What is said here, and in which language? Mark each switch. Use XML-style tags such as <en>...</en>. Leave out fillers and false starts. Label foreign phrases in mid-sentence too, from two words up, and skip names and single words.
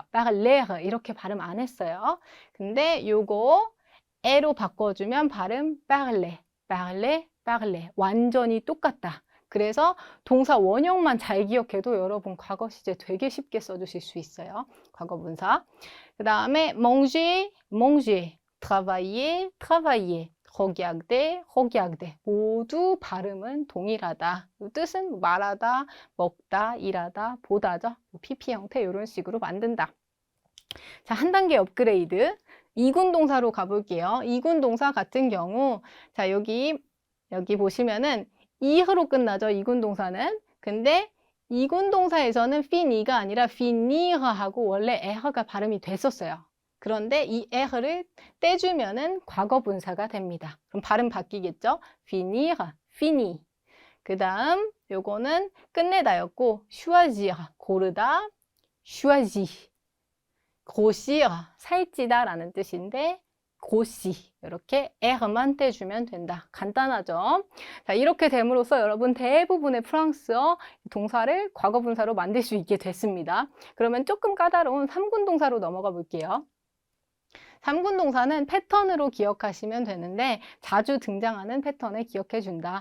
<ko>parler 이렇게 발음 안 했어요. 근데 요거 에로 바꿔주면 발음</ko> <fr>parler, parler, parler</fr> <ko>완전히 똑같다. 그래서 동사 원형만 잘 기억해도 여러분 과거 시제 되게 쉽게 써주실 수 있어요. 과거 분사. 그 다음에</ko> <fr>manger, manger, travailler, travailler, regarder, regarder</fr> <ko>모두 발음은 동일하다. 뜻은 말하다, 먹다, 일하다, 보다죠. PP 형태 이런 식으로 만든다. 자, 한 단계 업그레이드. 2군 동사로 가볼게요. 2군 동사 같은 경우 자, 여기 보시면은 이흐로 끝나죠. 2군 동사는. 근데 2군 동사에서는 피니가 아니라 피니르하고 원래 에허가 발음이 됐었어요. 그런데 이 에허를 떼주면은 과거 분사가 됩니다. 그럼 발음 바뀌겠죠? 피니르, 피니. 그 다음 요거는 끝내다였고 choisir, 고르다, choisi. grossir, 살찌다라는 뜻인데 고시 이렇게 에만 떼주면 된다. 간단하죠? 자, 이렇게 됨으로써 여러분 대부분의 프랑스어 동사를 과거 분사로 만들 수 있게 됐습니다. 그러면 조금 까다로운 3군 동사로 넘어가 볼게요. 3군 동사는 패턴으로 기억하시면 되는데 자주 등장하는 패턴을 기억해 준다.</ko>